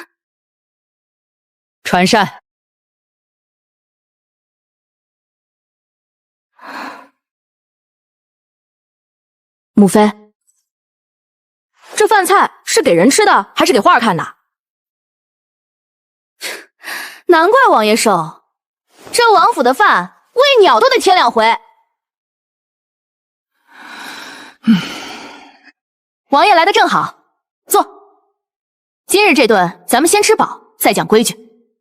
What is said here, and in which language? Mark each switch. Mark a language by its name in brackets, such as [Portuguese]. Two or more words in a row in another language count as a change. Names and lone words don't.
[Chinese] 傳膳。母妃，这飯菜是給人吃的，還是給花兒看的？難怪王爺瘦，這王府的飯餵鳥都得添2回。王爺來得正好，坐。今日這頓咱們先吃飽，再講規矩。